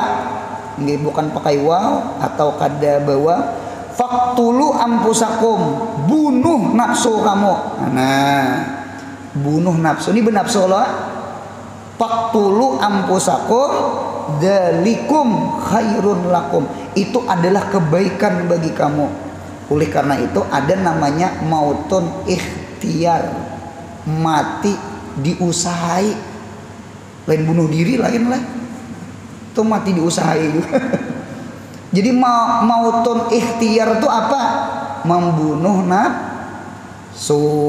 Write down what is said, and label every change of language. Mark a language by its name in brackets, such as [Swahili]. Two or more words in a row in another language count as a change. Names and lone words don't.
[Indonesian] Nggih, bukan pakai waw atau kada bawa. [Arabic] فاقتلوا أنفسكم, [Indonesian] bunuh nafsu kamu. Nah, bunuh nafsu ini benafsu Allah. [Arabic] فاقتلوا أنفسكم ذلكم خير لكم. [Indonesian] Itu adalah kebaikan bagi kamu. Oleh karena itu ada namanya [Arabic] موت اختيار. [Banjar] Mati diusahai. Lain bunuh diri lain lah. Itu mati diusahai juga. [Indonesian] Jadi [Arabic] موت اختيار [Indonesian] itu apa? Membunuh nafsu.